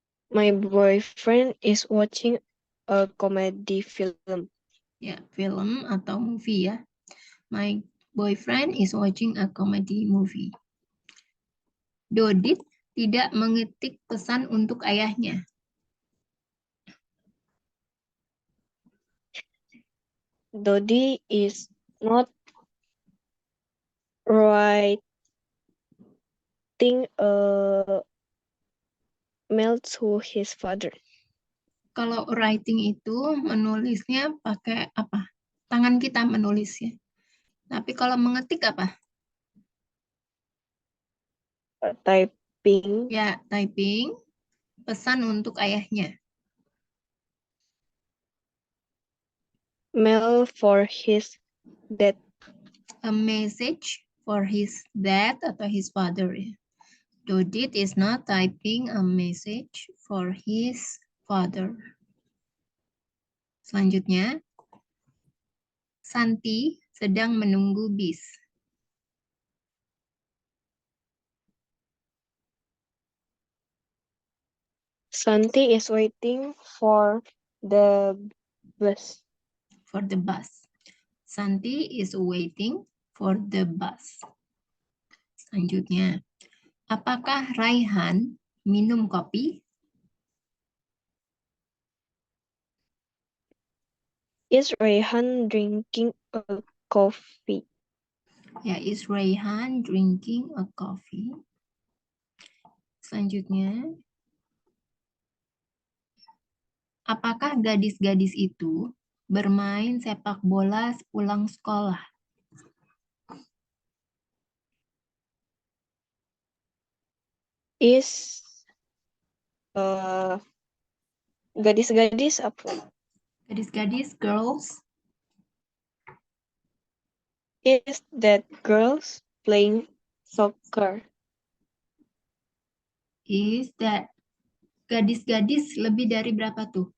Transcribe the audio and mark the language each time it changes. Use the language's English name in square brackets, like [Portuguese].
[English] My boyfriend is watching a comedy film. [Indonesian] Ya, film atau movie ya. [English] My boyfriend is watching a comedy movie. [Indonesian] Dodit tidak mengetik pesan untuk ayahnya. [English] Dodi is not writing a mail to his father. [Indonesian] Kalau writing itu menulisnya pakai apa? Tangan kita menulis ya. Tapi kalau mengetik apa? [English] Typing [Indonesian] Ya, typing pesan untuk ayahnya. [English] mail for his dad. A message for his dad [Indonesian] atau [English] his father ya. Dodit is not typing a message for his father. [Indonesian] Selanjutnya, Santi sedang menunggu bis. [English] Santi is waiting for the bus. For the bus. Santi is waiting for the bus. [Indonesian] Selanjutnya, apakah Raihan minum kopi? [English] Is Rayhan drinking a coffee? Ya, is Raihan drinking a coffee? [Indonesian] Selanjutnya, apakah gadis-gadis itu bermain sepak bola sepulang sekolah? Is gadis-gadis apa? Gadis-gadis, girls, [English] Is that girls playing soccer? is that [Indonesian] gadis-gadis lebih dari berapa tuh?